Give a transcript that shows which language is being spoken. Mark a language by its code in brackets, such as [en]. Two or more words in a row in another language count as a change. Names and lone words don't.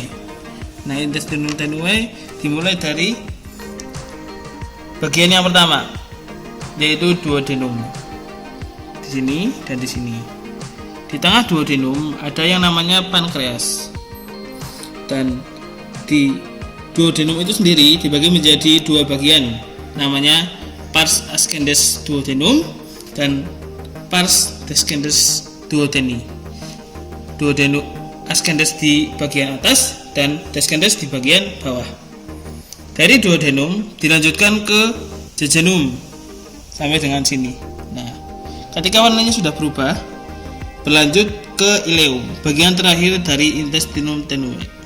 [id] Nah, [la] intestinum tenue [id] dimulai dari bagian yang pertama, yaitu duodenum. Di sini dan di sini. Di tengah duodenum ada yang namanya pankreas. Dan di duodenum itu sendiri dibagi menjadi 2 bagian, namanya [la] pars ascendens duodenum [id] dan [la] pars descendens duodeni. Duodenum ascendens [id] di bagian atas dan descendens di bagian bawah. Dari duodenum dilanjutkan ke jejunum sampai dengan sini. Nah, ketika warnanya sudah berubah, berlanjut ke ileum, bagian terakhir dari [la] intestinum tenue.